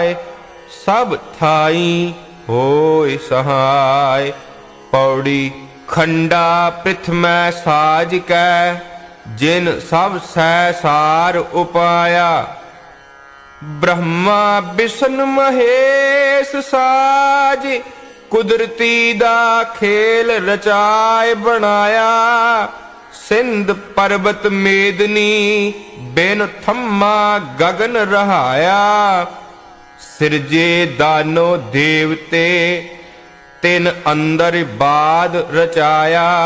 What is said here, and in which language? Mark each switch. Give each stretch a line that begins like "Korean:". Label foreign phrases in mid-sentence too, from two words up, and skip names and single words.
Punjabi: ਸਭ ਥਾਈਂ ਹੋਇ ਸਹਾਇ। पौड़ी। ਖੰਡਾ ਪ੍ਰਿਥਮੈ ਸਾਜ ਕੈ ਜਿਨ ਸਭ ਸੈ ਸਾਰ ਉਪਾਇਆ। ਬ੍ਰਹਮਾ ਬਿਸਨੁ ਮਹੇਸ਼ ਸਾਜ ਕੁਦਰਤੀ ਦਾ ਖੇਲ ਰਚਾਏ ਬਣਾਇਆ। ਸਿੰਧ ਪਰਬਤ ਮੇਦਨੀ ਬਿਨ ਥੰਮ੍ਹਾ ਗਗਨ ਰਹਾਇਆ। ਸਿਰਜੇ ਦਾਨੋ ਦੇਵਤੇ ਤਿਨ ਅੰਦਰ ਬਾਦ ਰਚਾਇਆ।